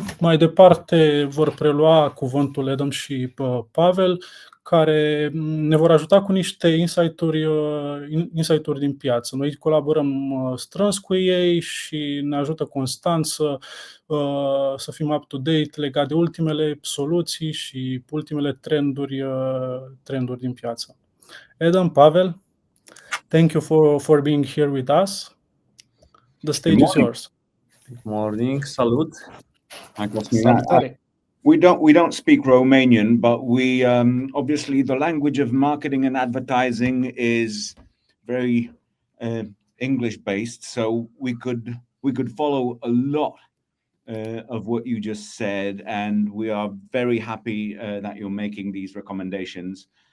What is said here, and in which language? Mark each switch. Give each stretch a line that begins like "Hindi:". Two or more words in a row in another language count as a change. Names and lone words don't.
Romanian: Mai departe vor prelua cuvântul Adam și Pawel, care ne vor ajuta cu niște insight-uri din piață. Noi colaborăm strâns cu ei și ne ajută constant să fim up-to-date legat de ultimele soluții și ultimele trenduri din piață. Adam, Pawel,
English: thank you for being here with us. The stage is yours. Good morning, salut. We don't speak Romanian, but we obviously the language of marketing and advertising is very English based, so we could follow a lot of what you just said, and we are very happy that you're making these recommendations.